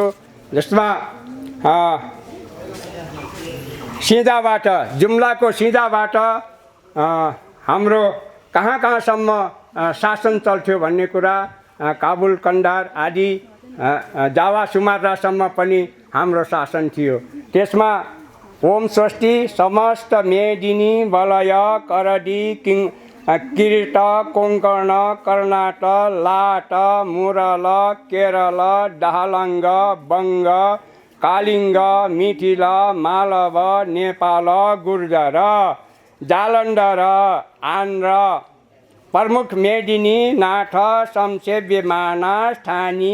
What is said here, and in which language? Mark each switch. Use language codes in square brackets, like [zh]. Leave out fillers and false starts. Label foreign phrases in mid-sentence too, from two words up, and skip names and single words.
[ne] जसमा सिधाबाट जुम्लाको सिधाबाट हाम्रो कहाँ कहाँसम्म शासन चल्थ्यो भन्ने कुरा, काबुल कन्डार आदि जावा सुमात्रासम्म पनि हाम्रो शासन थियो। [sa] त्यसमा ओम स्वस्ति समस्त मेदिनी वलय करडी किरीट कोङ्कर्ण कर्णाट लाट मुरल केरल दाहालङ्ग बङ्ग कालिङ्ग मिथिल मालव नेपाल गुर्जर जालन्धर आन्ध्र प्रमुख मेदिनी नाथ संसेव्यमाना स्थानी